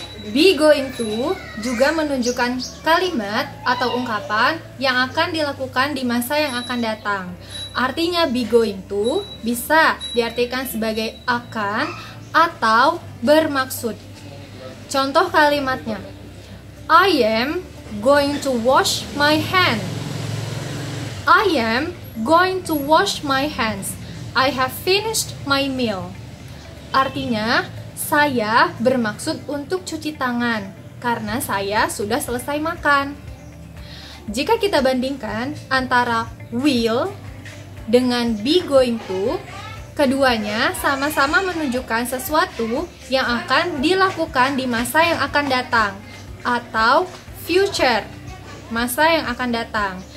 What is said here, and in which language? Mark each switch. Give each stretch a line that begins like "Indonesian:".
Indonesian: Be going to juga menunjukkan kalimat atau ungkapan yang akan dilakukan di masa yang akan datang. Artinya be going to bisa diartikan sebagai akan atau bermaksud. Contoh kalimatnya,
English: I am going to wash my hands. I am going to wash my hands. I have finished my meal.
Indonesian: Artinya, saya bermaksud untuk cuci tangan karena saya sudah selesai makan. Jika kita bandingkan antara will dengan be going to, keduanya sama-sama menunjukkan sesuatu yang akan dilakukan di masa yang akan datang atau future, masa yang akan datang.